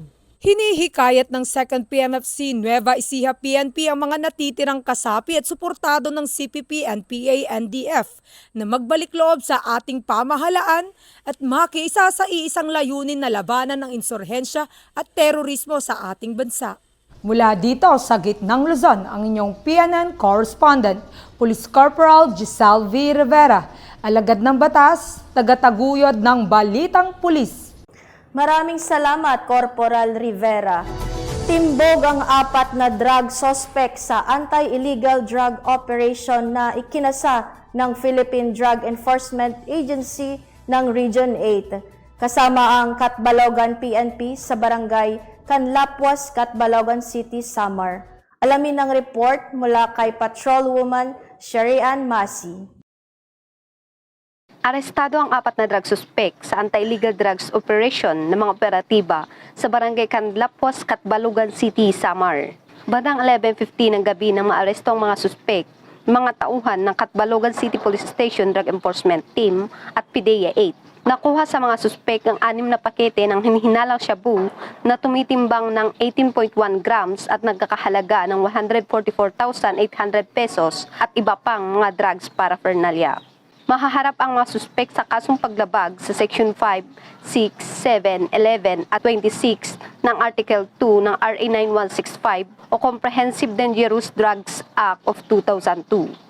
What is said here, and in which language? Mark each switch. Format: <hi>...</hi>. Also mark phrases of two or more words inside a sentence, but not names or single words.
<tl>Hinihikayat ng 2nd PMFC Nueva Ecija PNP ang mga natitirang kasapi at suportado ng CPP, NPA, NDF na magbalik loob sa ating pamahalaan at makiisa sa iisang layunin na labanan ng insurhensya at terorismo sa ating bansa. Mula dito sa gitnang Luzon, ang inyong PNN correspondent, Police Corporal Giselle V. Rivera, alagad ng batas, tagataguyod ng Balitang Pulis. Maraming salamat, Corporal Rivera. Timbog ang 4 na</tl> <en>drug suspect</en> <tl>sa</tl> <en>anti-illegal drug operation</en> <tl>na ikinasa ng Philippine Drug Enforcement Agency ng Region 8, kasama ang Catbalogan PNP sa Barangay Canlapuas, Catbalogan City, Samar. Alamin ang report mula kay Patrolwoman Sherry-Ann Masi. Arestado ang 4 na</tl> <en>drug suspect</en> <tl>sa</tl> <en>anti-illegal drugs operation</en> <tl>ng mga operatiba sa Barangay Canlapuas, Catbalogan City, Samar. Bandang 11:50 ng gabi nang maaresto ang mga suspect, mga tauhan ng Catbalogan City Police Station Drug Enforcement Team at PDEA 8. Nakuha sa mga suspek ang 6 na pakete ng hinihinalang shabu na tumitimbang ng 18.1 grams at nagkakahalaga ng 144,800 pesos at iba pang mga</tl> <en>drugs paraphernalia.</en> <tl>Mahaharap ang mga suspek sa kasong paglabag sa Section 5, 6, 7, 11 at 26 ng Article 2 ng RA 9165 o Comprehensive Dangerous Drugs Act of 2002.</tl>